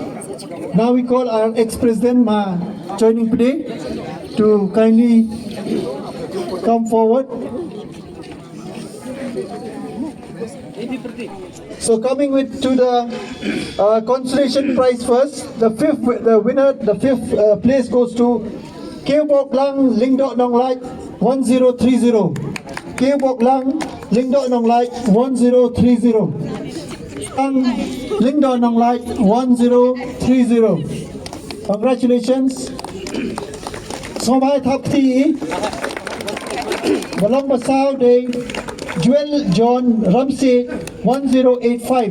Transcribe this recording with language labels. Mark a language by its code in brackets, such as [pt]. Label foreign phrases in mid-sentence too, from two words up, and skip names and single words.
[en] Now we call our ex-president, Ma, joining today to kindly come forward. So coming to the consolation prize first, the fifth place goes to Keobok Lang Lingdok Nong Lai 1030. Keobok Lang Lingdok Nong Lai 1030. Lingdok Nong Lai 1030. Congratulations. Somai Thapti Balong Basao Day Joel John Ramsey 1085.